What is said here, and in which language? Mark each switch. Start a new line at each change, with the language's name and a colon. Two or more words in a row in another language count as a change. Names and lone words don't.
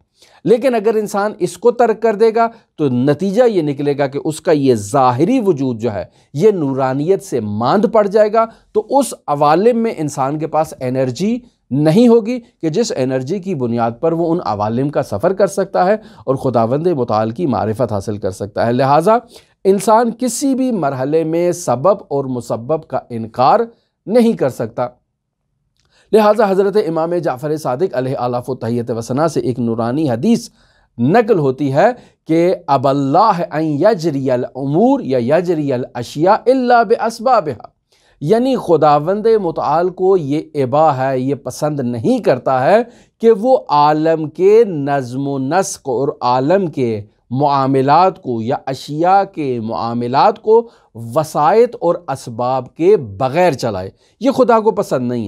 Urdu: لیکن اگر انسان اس کو ترک کر دے گا تو نتیجہ یہ نکلے گا کہ اس کا یہ ظاہری وجود جو ہے یہ نورانیت سے ماند پڑ جائے گا، تو اس عوالم میں انسان کے پاس انرجی نہیں ہوگی کہ جس انرجی کی بنیاد پر وہ ان عوالم کا سفر کر سکتا ہے اور خداوند متعال کی معرفت حاصل کر سکتا ہے۔ لہٰذا انسان کسی بھی مرحلے میں سبب اور مسبب کا انکار نہیں کر سکتا۔ لہٰذا حضرت امام جعفر صادق
Arabic: علیہ آلاف و تحیت و ثنا
Urdu: سے ایک نورانی حدیث نقل ہوتی ہے کہ
Arabic: اب اللہ ان یجری الامور یا یجری الاشیاء الا باسبابها،
Urdu: یعنی خداوند متعال کو یہ ابا ہے، یہ پسند نہیں کرتا ہے کہ وہ عالم کے نظم و نسق اور عالم کے معاملات کو یا اشیاء کے معاملات کو وسائط اور اسباب کے بغیر چلائے، یہ خدا کو پسند نہیں ہے۔